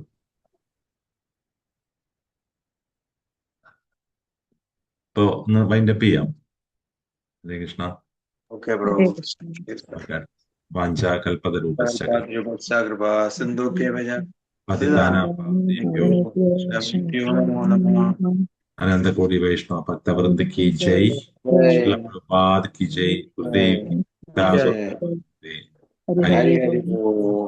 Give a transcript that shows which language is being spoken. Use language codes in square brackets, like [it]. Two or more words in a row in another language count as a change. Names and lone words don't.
[ml] ഇപ്പൊ ഒന്ന് വൈൻഡപ്പ് ചെയ്യാം. [sa] ഹരേ കൃഷ്ണ. [en] okay bro. [sa] വാഞ്ചാകൽപതരൂപശ്ച സിന്ധു പതിതാനാം പാവനേഭ്യോ [hi] अनंत कोटि वैष्णव भक्त वृंद की जय, श्रील प्रभुपाद की जय, गुरुदेव की जय दास हरि हरि हरि हरि हरि बोल। बोल।